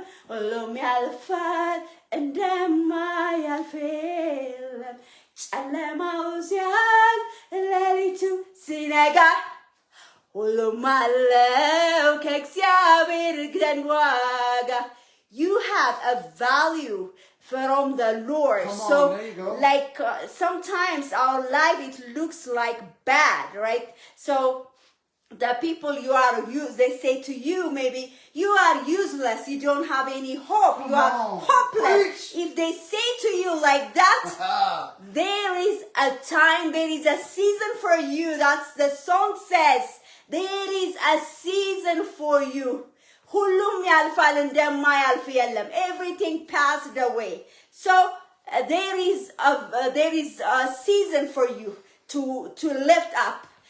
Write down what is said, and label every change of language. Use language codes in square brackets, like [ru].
[am] ሁሉም ያልፋል እንደማያልፍ የለም ጨለማው ሲያልፍ ሌሊቱ ሲነጋ ሁሉም አለው ከእግዚአብሔር ዘንድ ዋጋ [en] You have a value from the Lord. Come on, so there you go. like sometimes our life it looks like bad, right? So the people you are they say to you maybe you are useless, you don't have any hope, you are hopeless. Preach. If they say to you like that, there is a time, there is a season for you. That's the song says. There is a season for you. [am] ሁሉም ያልፋል እንደማያልፍ የለም [en] everything passed away. So there is a season for you to lift up.